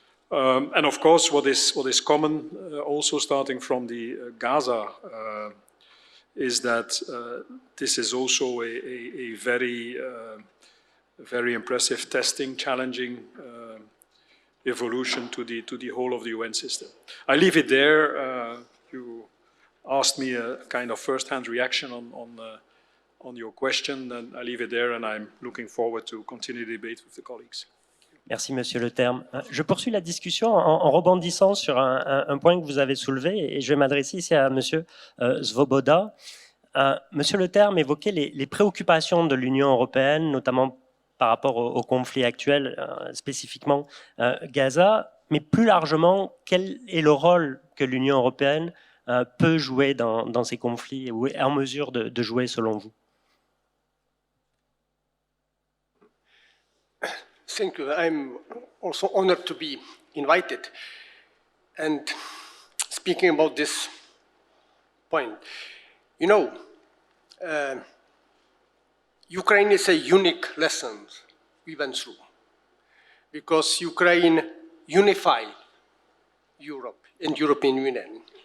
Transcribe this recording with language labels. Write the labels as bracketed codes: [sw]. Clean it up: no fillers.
[en] And of course, what is common, also starting from the Gaza, is that this is also a very impressive testing, challenging evolution to the whole of the UN system. I leave it there. You asked me a kind of first-hand reaction on your question, and I leave it there, and I'm looking forward to continue the debate with the colleagues. [fr] Merci, Monsieur Le Terme. Je poursuis la discussion en rebondissant sur un point que vous avez soulevé, et je vais m'adresser ici à Monsieur Svoboda. Monsieur Le Terme évoquait les préoccupations de l'Union européenne, notamment par rapport au conflit actuel, spécifiquement Gaza, mais plus largement, quel est le rôle que l'Union européenne peut jouer dans ces conflits, ou est en mesure de jouer selon vous? [en] Thank you. I'm also honored to be invited. And speaking about this point, you know, Ukraine is a unique lesson we went through, because Ukraine unified Europe and European Union.